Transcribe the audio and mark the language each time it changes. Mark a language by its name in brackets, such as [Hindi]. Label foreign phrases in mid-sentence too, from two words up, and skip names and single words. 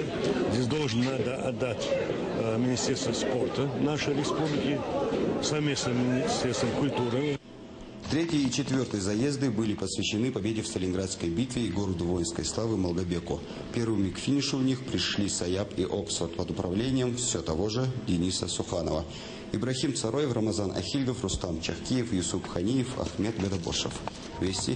[Russian] Здесь надо отдать Министерство спорта нашей республики, совместно с Министерством культуры. Третий и четвертый заезды были посвящены победе в Сталинградской битве и городу воинской славы Малгобеку. Первыми к финишу в них пришли Саяп и Оксфорд под управлением все того же Дениса Суханова. Ибрахим Цароев, Рамазан Ахильдов, Рустам Чахкиев, Юсуп Ханиев, Ахмед Гадабошев. Вести.